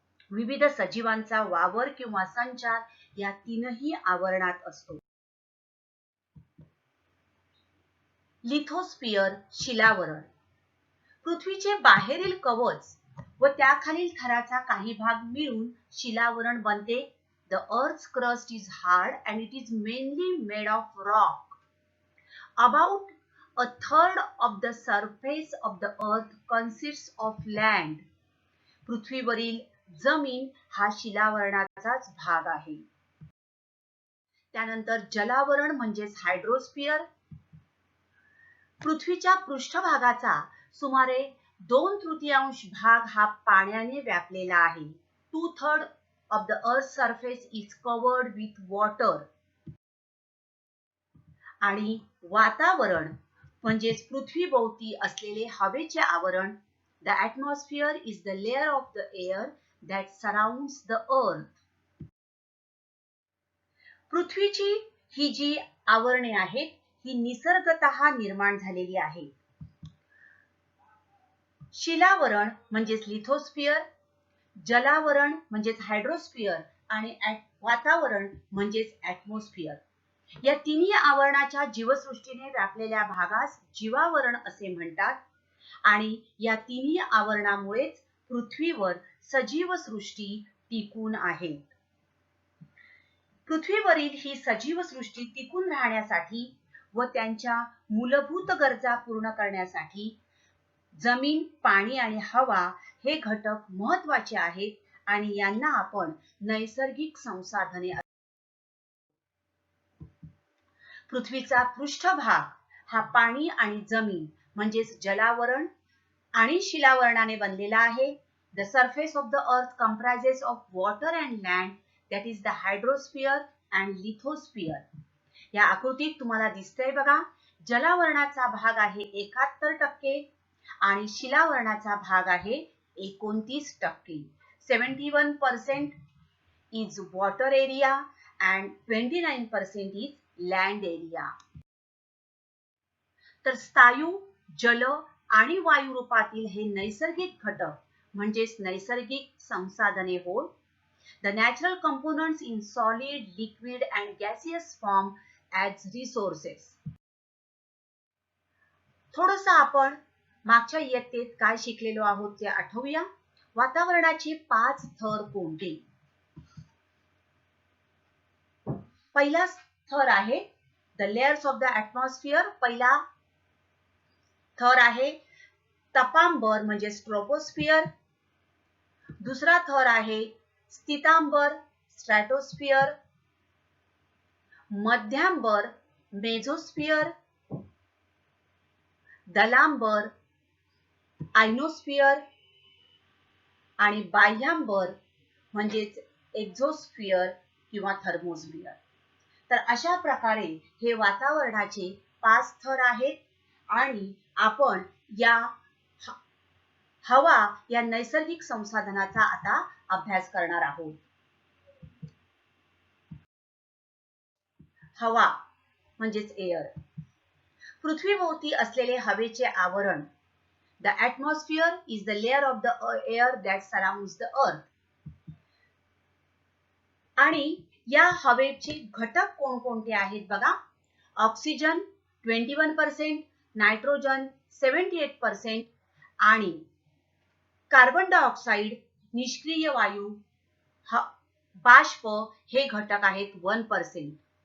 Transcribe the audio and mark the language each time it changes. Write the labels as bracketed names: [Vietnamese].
[Marathi] विविध सजीवांचा वावर किंवा संचार या तीनही आवरणात असतो. लिथोस्फियर, शिलावरण. पृथ्वीचे बाहेरील कवच व त्याखालील थराचा काही भाग मिळून शिलावरण बनते. [English] The earth's crust is hard and it is mainly made of rock. About a third of the surface of the earth consists of land. [Marathi] पृथ्वीवरील जमीन हा शिलावरणाचाच भाग आहे. त्यानंतर जलावरण म्हणजेच हायड्रोस्फियर. पृथ्वीच्या पृष्ठभागाचा सुमारे 2/3 भाग हा पाण्याने व्यापलेला आहे. [English] 2/3 of the earth's surface is covered with water. [Marathi] आणि वातावरण म्हणजेच पृथ्वीभोवती असलेले हवेचे आवरण. [English] The atmosphere is the layer of the air that surrounds the earth. [Marathi] पृथ्वीची ही जी आवरणे आहेत ही निसर्गतः निर्माण झालेली आहे. शिलावरण म्हणजेच लिथोस्फियर, जलावरण म्हणजेच हायड्रोस्फियर आणि वातावरण म्हणजेच ॲटमॉस्फियर. या तिन्ही आवरणाच्या जीवसृष्टीने व्यापलेल्या भागास जीवावरण असे म्हणतात. आणि या तिन्ही आवरणामुळेच पृथ्वीवर सजीव सृष्टी टिकून आहे. पृथ्वीवरील ही सजीव सृष्टी टिकून राहण्यासाठी व त्यांच्या मूलभूत गरजा पूर्ण करण्यासाठी जमीन, पाणी आणि हवा हे घटक महत्त्वाचे आहेत आणि यांना आपण नैसर्गिक संसाधने. पृथ्वीचा पृष्ठभाग हा पाणी आणि जमीन म्हणजेच जलावरण आणि शिलावरणाने बनलेला आहे. [English] The surface of the earth comprises of water and land, that is the hydrosphere and lithosphere. [Marathi] या आकृतीत तुम्हाला दिसतंय बघा, जलावरणाचा भाग आहे 71% आणि शिलावरणाचा भाग आहे 29%. [English] 71% is water area and 29% is land area. [Marathi] तर स्थायू, जल आणि वायू रूपातील हे नैसर्गिक घटक म्हणजेच नैसर्गिक संसाधने होत. [English] The natural components in solid, liquid and gaseous form as resources. [Marathi] थोडंसं आपण मागच्या इयत्तेत काय शिकलेलो आहोत ते आठवूया. वातावरणाचे 5 थर कोणते? पहिला थर आहे [English] the layers of the atmosphere. [Marathi] पहिला थर आहे तपांबर म्हणजे ट्रोपोस्फियर. दुसरा थर आहे स्थितांबर स्ट्रॅटोस्फियर. मध्यांबर मेझोस्फिअर, दलांबर, आयनोस्फिअर आणि बाह्यांबर म्हणजेच एक्झोस्फिअर किंवा थर्मोस्फिअर. तर अशा प्रकारे हे वातावरणाचे 5 थर आहेत आणि आपण या हवा या नैसर्गिक संसाधनाचा आता अभ्यास करणार आहोत. हवा म्हणजेच एअर. पृथ्वीभोवती असलेले हवेचे आवरण. [English] The atmosphere is the layer of the air that surrounds the earth. [Marathi] आणि या हवेचे घटक कोणकोणते आहेत बघा. ऑक्सिजन 21%, नायट्रोजन 78% आणि कार्बन डायऑक्साइड निष्क्रिय वायू बाष्प हे घटक आहेत 1%.